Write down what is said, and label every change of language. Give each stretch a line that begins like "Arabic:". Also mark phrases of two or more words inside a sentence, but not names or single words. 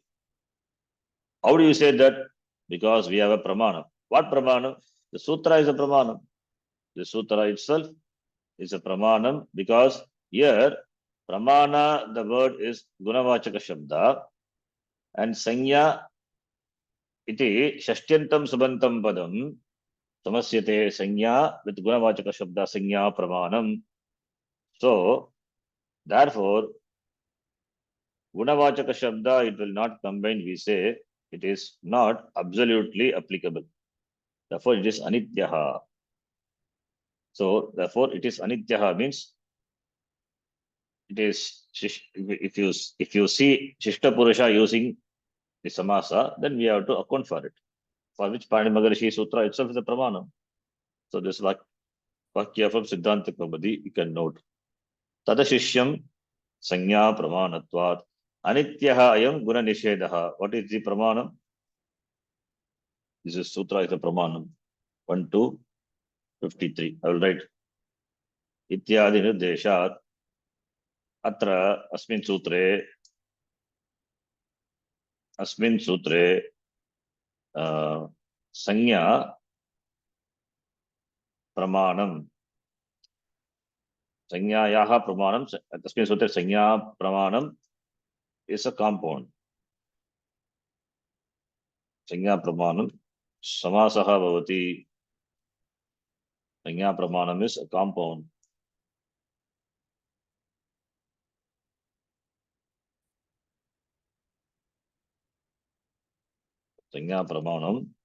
English: How do you say that? Because we have a pramana. What pramana? The sutra is a pramana. The sutra itself is a pramanam because here pramana, the word is
Sanskrit: gunavachaka shabda,
English: and
Sanskrit: sanya iti shashtyantam subantam padam samasyate sanya
English: with
Sanskrit: gunavachaka shabda sanya pramanam.
English: So therefore
Sanskrit: Gunavachaka Shabda,
English: it will not combine, we say, it is not absolutely applicable. Therefore, it is Anityaha. So, therefore, it is Anityaha means it is, if you see
Sanskrit: Shishta Purusha
English: using the Samasa, then we have to account for it. For which Pani Maharishi Sutra itself is a Pramanam. So, this Vakya from Siddhanta Kaumudi, you can note.
Sanskrit: Tadashishyam Sanya Pramanatvat. Anityaha ayam guna nishedaha.
English: What is the pramanam? This is sutra is a pramanam. 1 to 53. I will write.
Sanskrit: Ityadi nirdeshat. Atra asmin sutre sanya pramanam. Sanyayaha pramanam. Asmin sutre sanya pramanam
English: is a compound.
Sanskrit: Sanya pramanam. Samasaha bhavati. Sanya pramanam
English: is a compound.
Sanskrit: Sanya pramanam.